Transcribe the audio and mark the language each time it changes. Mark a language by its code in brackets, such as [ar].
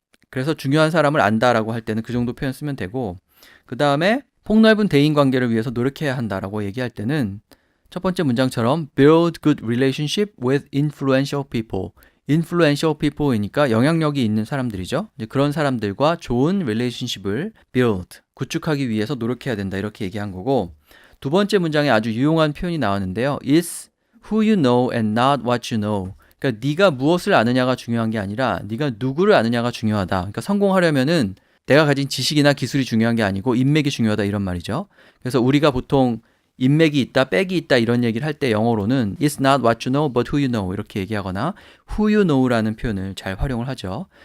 [ko] 그래서 중요한 사람을 안다라고 할 때는 그 정도 표현 쓰면 되고 그 다음에 폭넓은 대인관계를 위해서 노력해야 한다라고 얘기할 때는 첫 번째 문장처럼 [en] build good relationship with influential people. [ko] influential people이니까 영향력이 있는 사람들이죠. 이제 그런 사람들과 좋은 relationship을 build, 구축하기 위해서 노력해야 된다 이렇게 얘기한 거고 두 번째 문장에 아주 유용한 표현이 나왔는데요. [en] It's who you know and not what you know. [ko] 그러니까 네가 무엇을 아느냐가 중요한 게 아니라 네가 누구를 아느냐가 중요하다. 그러니까 성공하려면은 내가 가진 지식이나 기술이 중요한 게 아니고 인맥이 중요하다 이런 말이죠. 그래서 우리가 보통 인맥이 있다, 백이 있다 이런 얘기를 할 때 영어로는 [en] It's not what you know, [ko] but who you know 이렇게 얘기하거나 who you know라는 표현을 잘 활용을 하죠.